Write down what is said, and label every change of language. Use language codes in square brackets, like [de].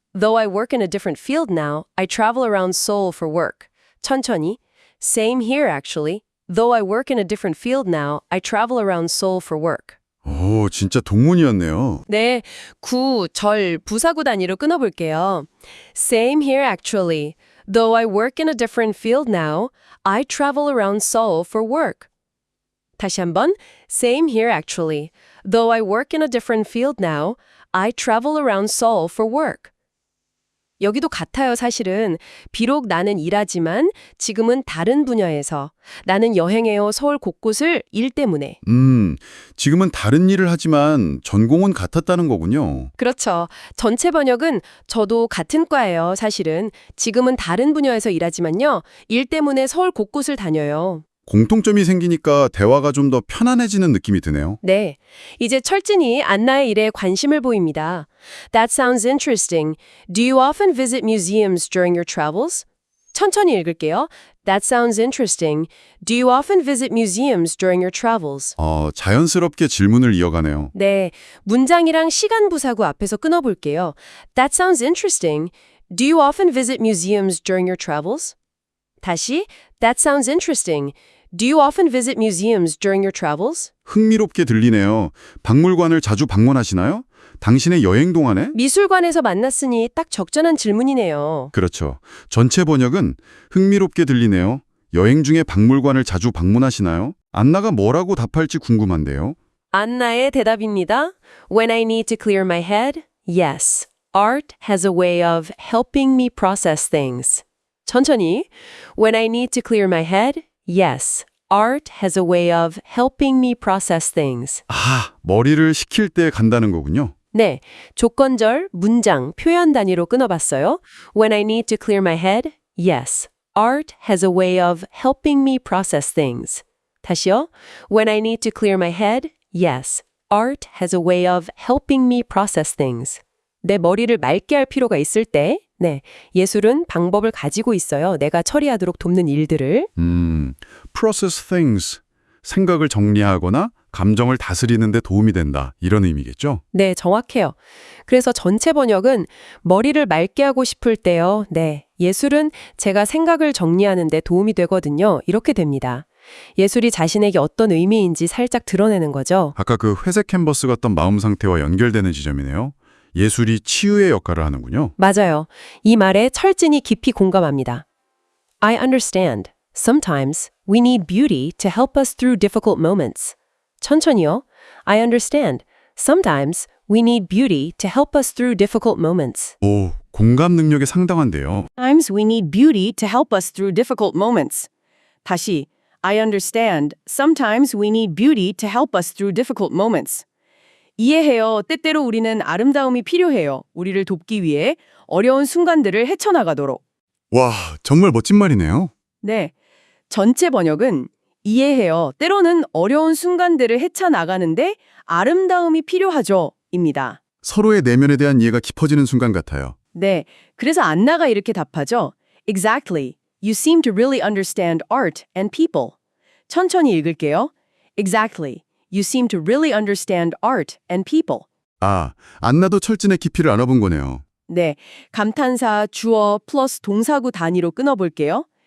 [en] Though I work in a different field now, I travel around Seoul for work. [ko] 천천히. [en] Same here actually. Though I work in a different field now, I travel around Seoul for work. [ko] 오, 진짜 동문이었네요. 네, 구, 절, 부사구 단위로 끊어볼게요. [en] Same here actually. Though I work in a different field now, I travel around Seoul for work. [ko] 다시 한번. [en] Same here actually. Though I work in a different field now, I travel around Seoul for work. [ko] 여기도 같아요, 사실은. 비록 나는 일하지만 지금은 다른 분야에서. 나는 여행해요, 서울 곳곳을 일 때문에. 지금은 다른 일을 하지만 전공은 같았다는 거군요. 그렇죠. 전체 번역은 저도 같은 과예요, 사실은. 지금은 다른 분야에서 일하지만요. 일 때문에 서울 곳곳을 다녀요. 공통점이 생기니까 대화가 좀 더 편안해지는 느낌이 드네요. 네. 이제 철진이 안나의 일에 관심을 보입니다. [en] That sounds interesting. Do you often visit museums during your travels? [ko] 천천히 읽을게요. [en] That sounds interesting. Do you often visit museums during your travels? [ko] 자연스럽게 질문을 이어가네요. 네. 문장이랑 시간 부사구 앞에서 끊어볼게요. [en] That sounds interesting. Do you often visit museums during your travels? [ko] 다시. [en] That sounds interesting. Do you often visit museums during your travels? [ko] 흥미롭게 들리네요. 박물관을 자주 방문하시나요? 당신의 여행 동안에? 미술관에서 만났으니 딱 적절한 질문이네요. 그렇죠. 전체 번역은 흥미롭게 들리네요. 여행 중에 박물관을 자주 방문하시나요? 안나가 뭐라고 답할지 궁금한데요. 안나의 대답입니다. [en] When I need to clear my head, yes. Art has a way of helping me process things. [ko] 천천히. [en] When I need to clear my head, yes. Art has a way of helping me process things. [ko] 머리를 식힐 때 간다는 거군요. 네, 조건절, 문장, 표현 단위로 끊어봤어요. [en] When I need to clear my head, yes. Art has a way of helping me process things. [ko] 다시요. [en] When I need to clear my head, yes. Art has a way of helping me process things. [ko] 내 머리를 맑게 할 필요가 있을 때, 네, 예술은 방법을 가지고 있어요. 내가 처리하도록 돕는 일들을. [en] process things. [ko] 생각을 정리하거나 감정을 다스리는 데 도움이 된다. 이런 의미겠죠? 네, 정확해요. 그래서 전체 번역은 머리를 맑게 하고 싶을 때요. 네, 예술은 제가 생각을 정리하는 데 도움이 되거든요. 이렇게 됩니다. 예술이 자신에게 어떤 의미인지 살짝 드러내는 거죠. 아까 그 회색 캔버스 같던 마음 상태와 연결되는 지점이네요. 예술이 치유의 역할을 하는군요. 맞아요. 이 말에 철진이 깊이 공감합니다. [en] I understand. Sometimes we need beauty to help us through difficult moments. [ko] 천천히요. [en] I understand. Sometimes we need beauty to help us through difficult moments. [ko] 오, 공감 능력이 상당한데요. [en] Sometimes we need beauty to help us through difficult moments. [ko] 다시, [en] I understand. Sometimes we need beauty to help us through difficult moments. [ko] 이해해요. 때때로 우리는 아름다움이 필요해요. 우리를 돕기 위해 어려운 순간들을 헤쳐나가도록. 와, 정말 멋진 말이네요. 네. 전체 번역은 이해해요. 때로는 어려운 순간들을 헤쳐나가는데 아름다움이 필요하죠. 입니다. 서로의 내면에 대한 이해가 깊어지는 순간 같아요. 네. 그래서 안나가 이렇게 답하죠. [en] Exactly. You seem to really understand art and people. [ko] 천천히 읽을게요. [en] Exactly. You seem to really understand art and people. [ko] 아, 안나도 철진의 깊이를 알아본 거네요. 네. 감탄사 주어 플러스 동사구 단위로 끊어볼게요.